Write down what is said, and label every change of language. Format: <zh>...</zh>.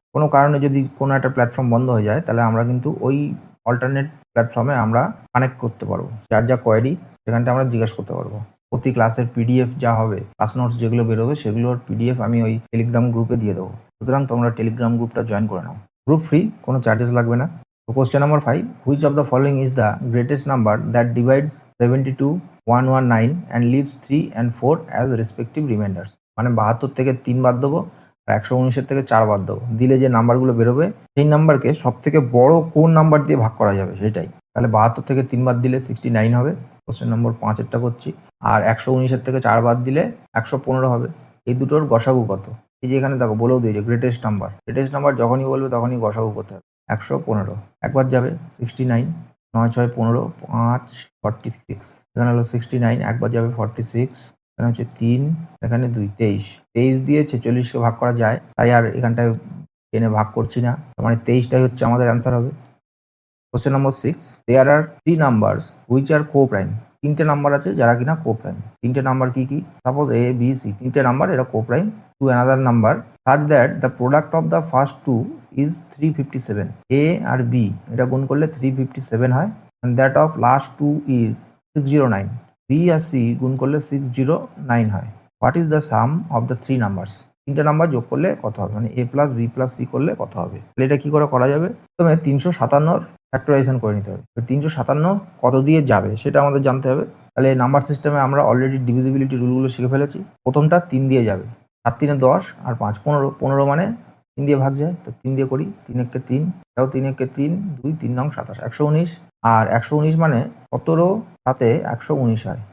<bn>কোনো কারণে যদি কোনো একটা প্ল্যাটফর্ম বন্ধ হয়ে যায় তাহলে আমরা কিন্তু ওই অল্টারনেট প্ল্যাটফর্মে আমরা কানেক্ট করতে পারবো, যার যা কোয়ারি সেখানটা আমরা জিজ্ঞেস করতে পারবো। প্রতি ক্লাসের পিডিএফ যা হবে, ক্লাস নোটস যেগুলো বেরোবে সেগুলোর পিডিএফ আমি ওই টেলিগ্রাম গ্রুপে দিয়ে দেবো, সুতরাং তোমরা টেলিগ্রাম গ্রুপটা জয়েন করে নাও। গ্রুপ ফ্রি, কোনো চার্জেস লাগবে না।</bn> <en>So question number 5, which of the following is the greatest number that divides 72, 119 and leaves 3 and 4 as respective remainders?</en> <bn>মানে 72 থেকে 3 বাদ দেবো আর 119-এর থেকে 4 বাদ দেবো, দিলে যে নাম্বারগুলো বেরোবে সেই নাম্বারকে সব থেকে বড় কোন নাম্বার দিয়ে ভাগ করা যাবে সেটাই। তাহলে 72 থেকে 3 বাদ দিলে 69 হবে, কোশ্চেন নম্বর 5-এরটা করছি। আর 119-এর থেকে 4 বাদ দিলে 115 হবে। এই দুটোর গসাগু কত? এই যে এখানে দেখো বলেও দিয়েছে গ্রেটেস্ট নাম্বার। গ্রেটেস্ট নাম্বার যখনই বলবে তখনই গসাগু করতে হবে। 115 একবার যাবে 69, 9 6 15, 5 46, এখানে হলো 69, একবার যাবে 46, এখানে হচ্ছে 3, এখানে 2, 23। 23 দিয়ে 46কে ভাগ করা যায়, তাই আর এখানটায় টেনে ভাগ করছি না, মানে 23টাই হচ্ছে আমাদের অ্যান্সার হবে।</bn> <en>Question number 6, there are 3 numbers which are coprime.</en> <bn>3টে নাম্বার আছে যারা কিনা কো প্রাইম। 3টে নাম্বার কি কি?</bn> <en>suppose A B C,</en> <bn>3টে নাম্বার এরা</bn> <en>Coprime to another number such that the product of the first two is 357.</en> <bn>A আর B এটা গুণ করলে 357 হয়,</bn> <en>and that of last two is 609.</en> <bn>B আর C গুণ করলে 609 হয়।</bn> <en>What is the sum of the three numbers?</en> <bn>তিনটে number যোগ করলে কত হবে, মানে a plus B plus C করলে কত হবে। তাহলে এটা কি করে করা যাবে, প্রথমে 357 ফ্যাক্টরাইজেশন করে নিতে হবে। 357 কত দিয়ে যাবে সেটা আমাদের জানতে হবে। তাহলে নাম্বার সিস্টেমে আমরা অলরেডি ডিভিজিবিলিটি রুলগুলো শিখে ফেলেছি। প্রথমটা 3 দিয়ে যাবে, 7 3 10 আর 5 15, 15 মানে 3 দিয়ে ভাগ যায়, তো 3 দিয়ে করি, 3 একে 3, এটাও 3 একে 3, 2 3 নং 27, 119, আর 119 মানে 17 সাথে 119 হয়।</bn>